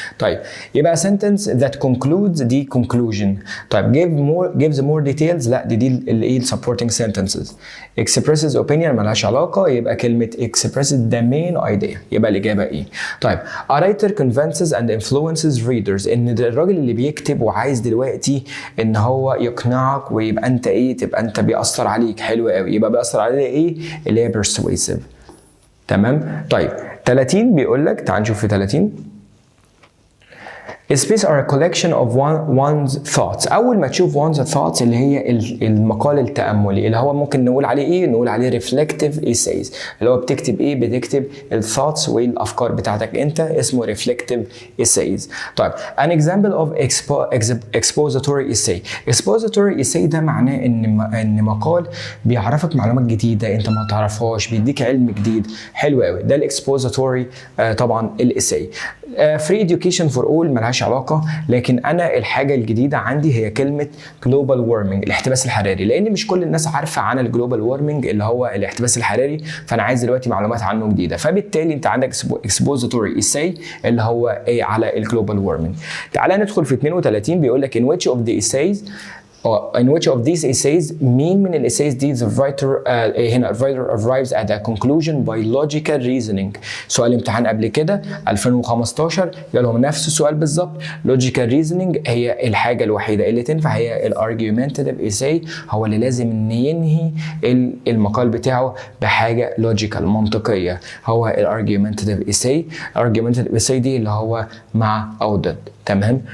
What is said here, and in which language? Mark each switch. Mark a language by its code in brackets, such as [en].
[ar] طيب يبقى [en] sentence that concludes دي conclusion. [ar] طيب [en] gives more details [ar] لا دي اللي ايه السبورتنج sentences. [en] expresses opinion [ar] مالهاش علاقه يبقى كلمه [en] expresses the main idea. [ar] يبقى الاجابه ايه؟ طيب [en] a writer convinces and influences readers [ar] ان الراجل اللي بيكتب وعايز دلوقتي ان هو يقنعك ويبقى انت ايه تبقى انت بيأثر عليك. حلو قوي. يبقى بيأثر عليك ايه؟ اللي هي persuasive. تمام؟ طيب 30 بيقول لك تعال نشوف في 30 [en] Space are a collection of one's thoughts. [ar] أول ما تشوف one's thoughts اللي هي المقال التأملي اللي هو ممكن نقول عليه إيه؟ نقول عليه reflective essays اللي هو بتكتب إيه؟ بتكتب الثوتس والأفكار بتاعتك أنت اسمه reflective essays. [en] طيب an example of expository essay. [ar] expository essay ده معناه إن مقال بيعرفك معلومات جديدة أنت ما تعرفهاش بيديك علم جديد. حلو قوي. ده الاكسبوزيتوري طبعا الاساي. [en] free education for all [ar] ملهاش علاقة، لكن أنا الحاجة الجديدة عندي هي كلمة global warming الاحتباس الحراري، لأن مش كل الناس عارفة عن الجلوبال وارمنج اللي هو الاحتباس الحراري، فأنا عايز دلوقتي معلومات عنه جديدة، فبالتالي أنت عندك expository essay اللي هو إيه على الجلوبال وارمنج. تعالى ندخل في 32 بيقول لك [en] in which of the essays in which of these essays مين من الessays دي the writer هنا the writer arrives at a conclusion by logical reasoning. [ar] سؤال امتحان قبل كده 2015 جالهم نفس السؤال بالظبط. logical reasoning هي الحاجة الوحيدة اللي تنفع هي argumentative essay، هو اللي لازم ان ينهي المقال بتاعه بحاجة logical منطقية، هو argumentative essay دي اللي هو مع أو ضد. تمام.